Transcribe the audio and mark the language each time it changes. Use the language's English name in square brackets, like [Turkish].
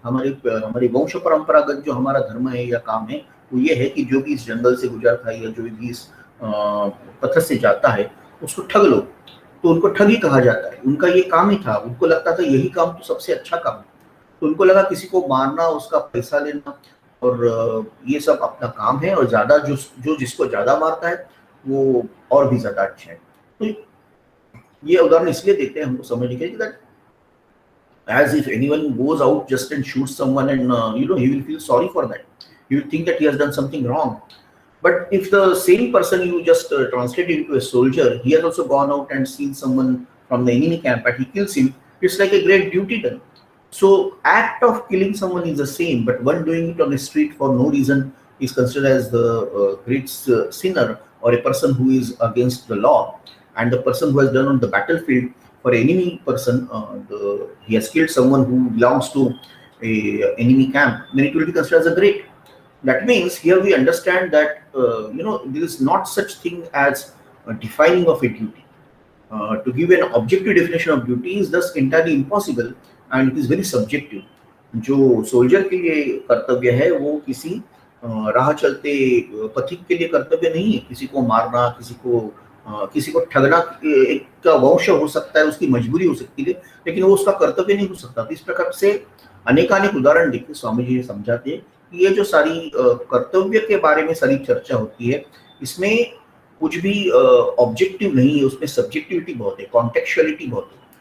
[Hindi] हमारे वंश परंपरागत जो हमारा धर्म है या काम है वो ये है कि जो भी इस जंगल से गुजरता है या जो भी इस पत्थर से जाता है उसको ठग लो। तो उनको ठग ही कहा जाता है, उनका ये काम ही था। उनको लगता था यही काम तो सबसे अच्छा काम है। तो उनको लगा किसी को मारना, उसका पैसा लेना और ये सब अपना काम है, और ज्यादा जो जिसको ज्यादा मारता है वो और भी ज्यादा अच्छा है। तो ये उदाहरण इसलिए देते हैं हमको समझने के लिए that [English] as if anyone goes out just and shoots someone and he will feel sorry for that, he will think that he has done something wrong. But if the same person you just translate into a soldier, he has also gone out and seen someone from the enemy camp and he kills him, it's like a great duty done. So act of killing someone is the same, but one doing it on the street for no reason is considered as the great sinner or a person who is against the law. And the person who has done on the battlefield for enemy person, he has killed someone who belongs to a enemy camp, then it will be considered as a great. That means here we understand that there is not such thing as a defining of a duty. To give an objective definition of duty is thus entirely impossible and it is very subjective. [Hindi] जो soldier के लिए कर्तव्य है वो किसी राह चलते पथिक के लिए कर्तव्य नहीं है। किसी को मारना, किसी को ठगना एक का वंश हो सकता है, उसकी मजबूरी हो सकती है, लेकिन वो उसका कर्तव्य नहीं हो सकता। तो इस प्रकार से अनेकानेक उदाहरण देखिए स्वामी जी समझाते हैं कि ये जो सारी कर्तव्य के बारे में सारी चर्चा होती है, इसमें कुछ भी ऑब्जेक्टिव नहीं है, उसमें सब्जेक्टिविटी बहुत है, कॉन्टेक्चुअलिटी बहुत है।